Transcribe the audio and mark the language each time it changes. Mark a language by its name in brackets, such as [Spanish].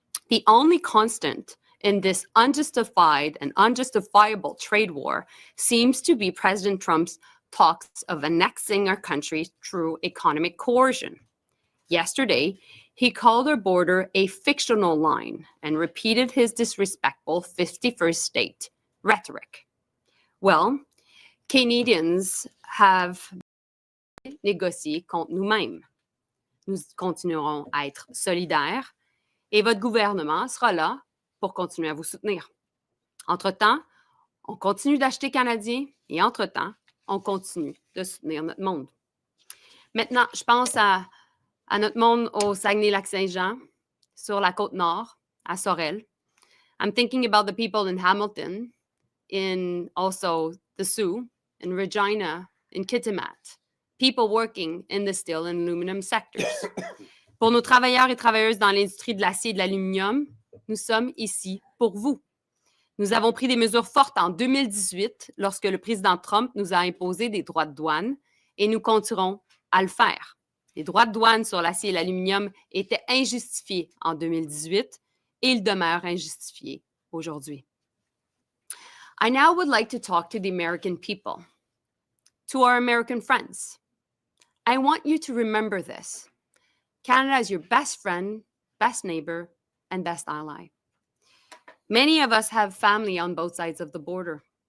[English] The only constant in this unjustified and unjustifiable trade war seems to be President Trump's talks of annexing our country through economic coercion. Yesterday, he called our border a fictional line and repeated his disrespectful 51st state rhetoric. Well, Canadians have [French] négocié contre nous-mêmes. Nous continuerons à être solidaires et votre gouvernement sera là pour continuer à vous soutenir. Entre-temps, on continue d'acheter canadien et entre-temps, on continue de soutenir notre monde. Maintenant, je pense à notre monde au Saguenay-Lac-Saint-Jean, sur la Côte-Nord, à Sorel. [English] I'm thinking about the people in Hamilton, in also the Sioux, in Regina, in Kitimat, people working in the steel and aluminum sectors. [French] Pour nos travailleurs et travailleuses dans l'industrie de l'acier et de l'aluminium, nous sommes ici pour vous. Nous avons pris des mesures fortes en 2018 lorsque le président Trump nous a imposé des droits de douane et nous continuerons à le faire. Les droits de douane sur l'acier et l'aluminium étaient injustifiés en 2018 et ils demeurent injustifiés aujourd'hui. [English] I now would like to talk to the American people, to our American friends. I want you to remember this. Canada is your best friend, best neighbor, and best ally. Many of us have family on both sides of the border.